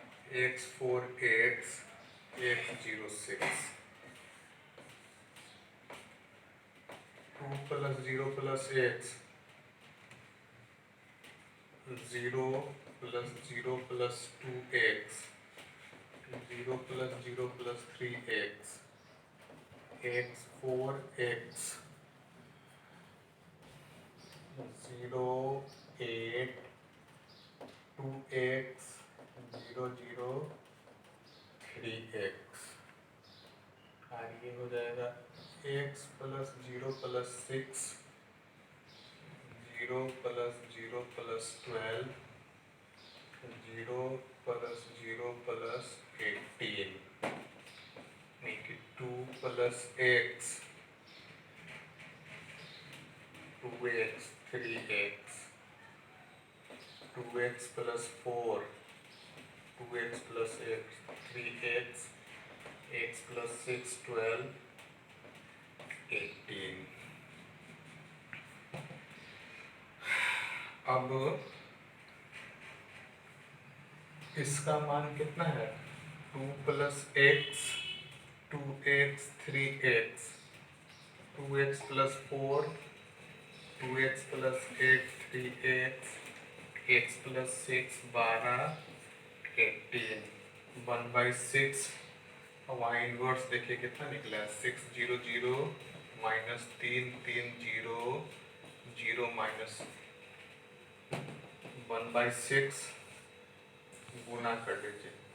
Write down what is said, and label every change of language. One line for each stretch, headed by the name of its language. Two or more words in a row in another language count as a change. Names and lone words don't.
English: x4x x06 2 plus 0 plus x 0 plus 0 plus 2x 0 plus 0 plus 3x
Hindi: x4x 0 8 2x 0 0 3x और ये हो जाएगा x प्लस 0 प्लस 6
English: 0 प्लस 0 प्लस 12 0 प्लस 0 प्लस 18 make it 2 plus x 2x 3x 2x plus 4 2x plus x 3x x plus 6 12 18
Hindi: अब इसका मान कितना है 2 plus x 2x 3x 2x plus 4 2x plus 8 3x x plus 6 12 18 1/6 वहाँ इनवर्स देखिए कितना निकला है 6 0 0 माइनस 3 3 0 0 माइनस 1/6 गुना कर लीजिए